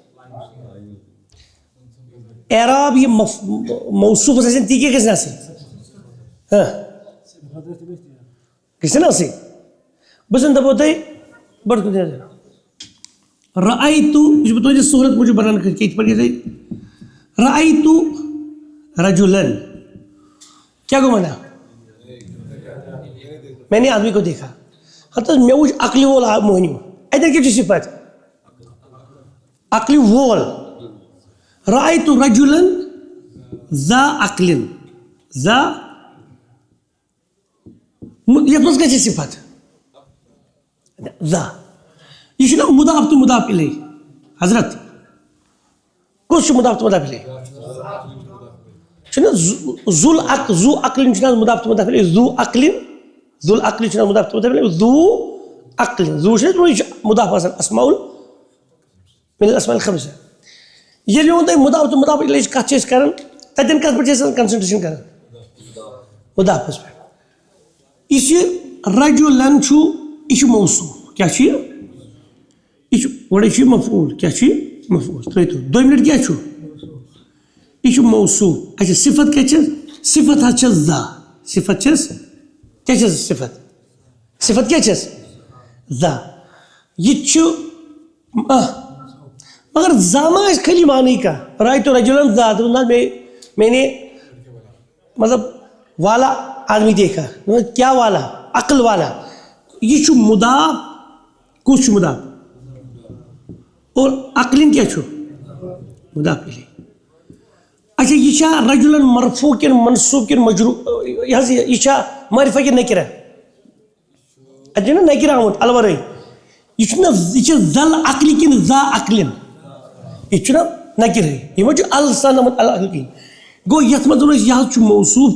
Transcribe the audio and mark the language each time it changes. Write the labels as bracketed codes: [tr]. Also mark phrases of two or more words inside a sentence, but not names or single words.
[ks] اعراب یہِ موصوٗفس آسن تی کیٛاہ گژھِ نہٕ آسٕنۍ گژھِ نہ آسٕنۍ بہٕ زن دپو تۄہہِ بٔڑ کُن رأیتُ یہِ چھُس بہٕ تُہنٛدِ سہوٗلیت موٗجوٗب بنان کٔرِتھ یِتھ پٲٹھۍ گژھِ [ar] رأیتُ رجُلن [ks] کیا گوٚو وَنان [ur] میں نے آدمی کو دیکھا [ks] ہتھ حظ مےٚ وٕچھ عقلہِ وول مٔہنیوٗ اَتٮ۪ن کیٛاہ چھُ صفت عقلہِ وول [ar] رأیتُ رجُلن ذا عقلin ذا [ks] یتھ منٛز کیٛاہ چھِ صفت ذا یہِ چھُنہ مُضاف تہٕ مُضاف اِلیہ حضرت کُس چھُ مُضاف تہٕ مُضاف اِلیہ چھُنہ [ar] ذُل عقل ذوٗ عقلin [ks] چھُنہ مُضاف تہٕ مُضاف اِلیہ [ar] ذوٗ عقلin ذُل عقلہِ [ks] چھُنہ مُضاف تہٕ مُضاف اِلیہ [ar] ذوٗ عقلin ذوٗ [ks] چھُنہ یہِ چھُ مُضاف آسان [ar] اسماءُل من الاسماء الخمسہ [ks] ییٚلہِ مےٚ ووٚن تۄہہِ مُضاف تہٕ مُضاف اِلیہٕچ کتھ چھِ أسۍ کران تتٮ۪ن کتھ پٮ۪ٹھ چھِ أسۍ کنسنٹریشن کران مُضافس پٮ۪ٹھ یہِ چھِ رجُلن چھُ یہِ چھُ موصوٗف کیٛاہ چھُ یہِ چھُ گۄڈے چھُ یہِ مفعوٗل کیٛاہ چھُ یہِ مفعول ترٛٲیتو دوٚیِم لَٹہِ کیٛاہ چھُ یہِ چھُ موصوٗف اچھا صفت کیٛاہ چھَس صفت حظ چھَس ذا صفت چھَس کیٛاہ چھَس صفت صفت کیٛاہ چھَس ذا یہِ تہِ چھُ مگر ذا ما آسہِ خٲلی معنی کانٛہہ [ar] رایتو رجُلن ذا [ks] دوٚپُن نہ [ur] میں نے مطلب والا آدمی دیکھا کیا والا عقل والا [ks] یہ چھُ مضاف کُس چھُ مضاف اور عقلِن کیٛاہ چھُ مضاف الیہ اچھا یہِ چھا رجُلن مرفوع کِنہٕ منصوٗب کِنہٕ مجروٗر یہِ حظ یہِ چھا معرفہ کِنہٕ نکرہ اَتہِ چھُ نا نکرہ آمُت الورٲے یہِ چھُنہ یہِ چھِ ذل عقلہِ کِنہٕ [ar] ذا عقلِن [ks] یہِ چھُنہ نکرہٕے یہِ ما چھُ السان آمُت العقلہِ گوٚو یَتھ منٛز ووٚن اَسہِ یہِ حظ چھُ موصوٗف